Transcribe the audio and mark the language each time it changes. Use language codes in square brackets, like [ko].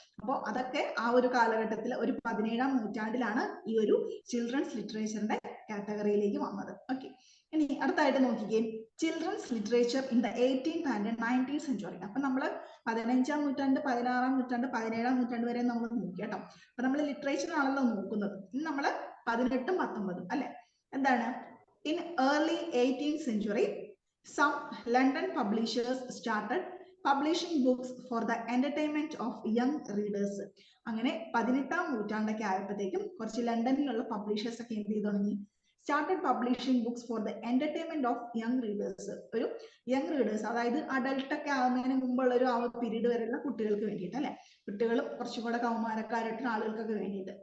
[ml] അപ്പോൾ അതൊക്കെ ആ ഒരു കാലഘട്ടത്തിൽ ഒരു 17ാം നൂറ്റാണ്ടിലാണ് ഈ ഒരു ചിൽഡ്രൻസ് ലിറ്ററേച്ചറിന്റെ കാറ്റഗറിയിലേക്ക് വന്നത്. ഓക്കെ, ഇനി അടുത്തായിട്ട് നോക്കിക്കേ, [en] Children's literature in the 18th and 19th century. [ml] അപ്പൊ നമ്മള് 15ാം നൂറ്റാണ്ട്, 16ാം നൂറ്റാണ്ട്, 17ാം നൂറ്റാണ്ട് വരെ നമ്മൾ നോക്കി കേട്ടോ. അപ്പൊ നമ്മൾ ലിറ്ററേച്ചർ ആണല്ലോ നോക്കുന്നത്. ഇനി നമ്മള് 18ഉം 19ഉം അല്ലെ. എന്താണ്? [en] In early 18th century, some London publishers started publishing books for the entertainment of young readers. [ml] അങ്ങനെ 18ാം നൂറ്റാണ്ടൊക്കെ ആയപ്പോഴത്തേക്കും കുറച്ച് ലണ്ടനിലുള്ള പബ്ലിഷേഴ്സ് ഒക്കെ എന്ത് ചെയ്തു തുടങ്ങി, [en] started publishing books for the entertainment of young readers. [ml] ഒരു യങ് റീഡേഴ്സ്, അതായത് അഡൽട്ട് ഒക്കെ ആവുന്നതിന് മുമ്പുള്ള ഒരു ആ പീരീഡ് വരെയുള്ള കുട്ടികൾക്ക് വേണ്ടിയിട്ട് അല്ലെ, കുട്ടികളും കുറച്ചുകൂടെ കൗമാരക്കാരായിട്ടുള്ള ആളുകൾക്കൊക്കെ വേണ്ടിയിട്ട്.